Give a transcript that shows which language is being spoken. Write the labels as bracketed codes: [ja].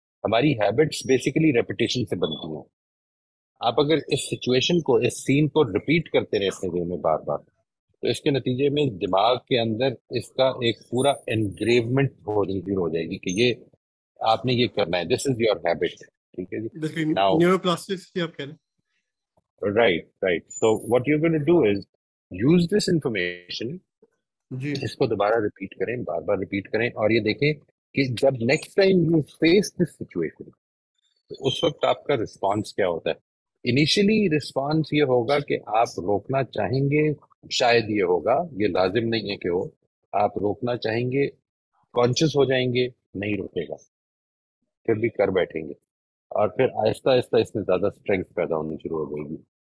[ur] ہماری habits basically repetition سے بنتی ہیں. آپ اگر اس سچویشن کو، اس سین کو ریپیٹ کرتے رہتے ہیں دن میں بار بار، تو اس کے نتیجے میں دماغ کے اندر اس کا ایک پورا انگریومنٹ ہو جائے گی کہ یہ آپ نے یہ کرنا ہے، [en] This is your habit. [ur] ٹھیک ہے جی. ناؤ نیورو پلاسٹیسٹی آپ کہہ رہے [en] right. So what you're going to do is use this information. [ur] ہیں جی اس کو دوبارہ ریپیٹ کریں، بار بار ریپیٹ کریں، اور یہ دیکھیں کہ جب next time [en] you face this situation [ur] تو اس وقت آپ کا رسپانس کیا ہوتا ہے. انیشلی رسپانس یہ ہوگا کہ آپ روکنا چاہیں گے، شاید یہ ہوگا، یہ لازم نہیں ہے کہ ہو، آپ روکنا چاہیں گے، کانشیس ہو جائیں گے، نہیں روکے گا، پھر بھی کر بیٹھیں گے، اور پھر آہستہ آہستہ اس میں زیادہ اسٹرینگتھ پیدا ہونی شروع ہو جائے گی.